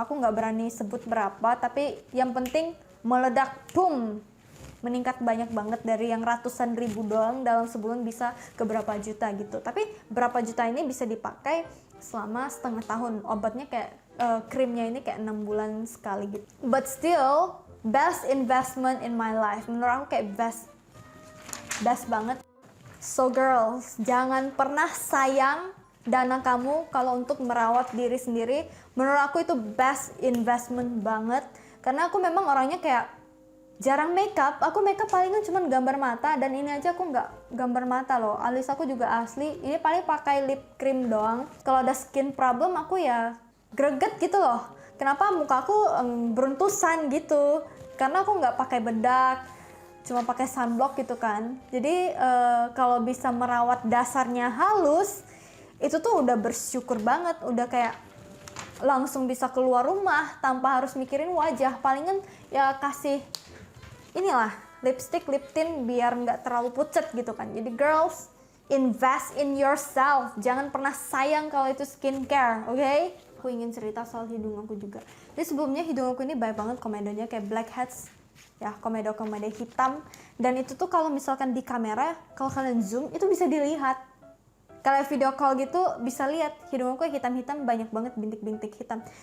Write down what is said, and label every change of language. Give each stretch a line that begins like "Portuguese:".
Indonesian: Aku nggak berani sebut berapa, tapi yang penting meledak, boom, meningkat banyak banget dari yang ratusan ribu doang dalam sebulan bisa ke berapa juta gitu. Tapi berapa juta ini bisa dipakai selama setengah tahun. Obatnya kayak krimnya ini kayak 6 bulan sekali gitu.
English: But still best investment in my life.
Indonesian: Menurut aku kayak best banget.
English: So girls,
Indonesian: jangan pernah sayang dana kamu kalau untuk merawat diri sendiri. Menurut aku itu best investment banget. Karena aku memang orangnya kayak jarang makeup. Aku makeup palingan cuma gambar mata, dan ini aja aku nggak gambar mata loh. Alis aku juga asli. Ini paling pakai lip cream doang. Kalau ada skin problem aku ya greget gitu loh. Kenapa muka aku beruntusan gitu? Karena aku nggak pakai bedak, cuma pakai sunblock gitu kan. Jadi kalau bisa merawat dasarnya halus, itu tuh udah bersyukur banget. Udah kayak langsung bisa keluar rumah tanpa harus mikirin wajah. Palingan ya kasih inilah lipstick, lip tint biar nggak terlalu pucet gitu kan. Jadi
English: girls, invest in yourself.
Indonesian: Jangan pernah sayang kalau itu skincare, oke?
English: Okay?
Indonesian: Aku ingin cerita soal hidung aku juga. Jadi sebelumnya hidung aku ini banyak banget komedonya, kayak blackheads ya, komedo hitam. Dan itu tuh kalau misalkan di kamera, kalau kalian zoom itu bisa dilihat. Kalau video call gitu bisa lihat hidung aku hitam-hitam, banyak banget bintik-bintik hitam.